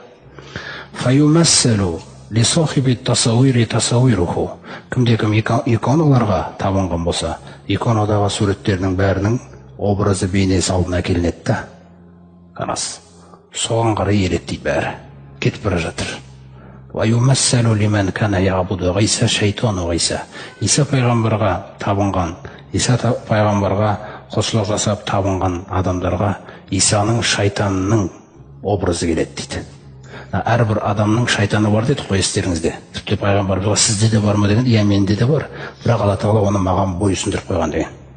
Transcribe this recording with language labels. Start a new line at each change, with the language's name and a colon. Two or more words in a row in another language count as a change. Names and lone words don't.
Arabic: فيمثل لصاحب التصاوير تصاويره.
Kazakh: Кімде-кім иконаларға табынған болса, иконадағы суреттерінің бәрінің образы, бейнесі алдына келінеді да. Қарас. Соған қарай еледі дейді бәрі. Кетіп бара жатыр.
Arabic: ويمثل لمن كان يعبد عيسى شيطان عيسى.
Kazakh: Иса пайғамбарға табынған, Иса пайғамбарға құлшылық жасап табынған адамдарға Исаның шайтанның образы келеді дейді. Әрбір адамның шайтаны бар деді қой естеріңізде. Тіпті пайғамбарымызға сізде де бар ма деген, иә менде де бар, бірақ Алла тағала оны маған бойсұндырып қойған деген.